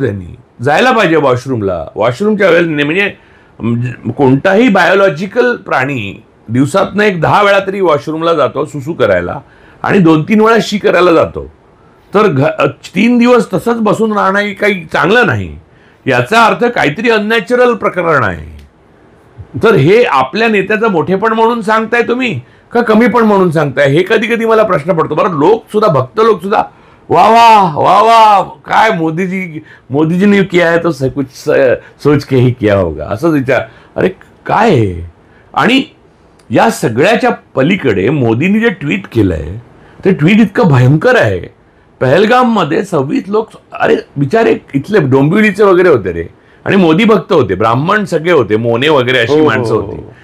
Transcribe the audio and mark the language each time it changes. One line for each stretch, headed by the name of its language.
Marathi: त्यांनी जायला पाहिजे वॉशरूमला. वॉशरूमच्या वेळेला म्हणजे कोणताही बायोलॉजिकल प्राणी दिवसातनं 10 वेळा तरी वॉशरूमला जातो सुसू करायला आणि 2-3 वेळा शी करायला जातो. तर 3 दिवस तसंच बसून राहणं काही चांगलं नाही. याचा अर्थ काहीतरी अननॅचरल प्रकरण आहे. तर हे आपल्या नेत्याचं मोठेपण म्हणून सांगताय तुम्ही का कमीपण म्हणून सांगताय, हे कधी कधी मला प्रश्न पडतो. बरं लोक सुद्धा, भक्त लोक सुद्धा वाह वाह वाह वाह काय
Hindi: मोदीजी ने किया है तो कुछ सोच के ही किया होगा
Marathi: असं विचार. अरे काय आहे. आणि या सगळ्याच्या पलीकडे मोदींनी जे ट्विट केलंय ते ट्विट इतकं भयंकर आहे. पहलगाममध्ये 26 लोक, अरे बिचारे इथले डोंबिवलीचे वगैरे होते रे, आणि मोदी भक्त होते, ब्राह्मण सगळे होते, मोने वगैरे अशी माणसं होती.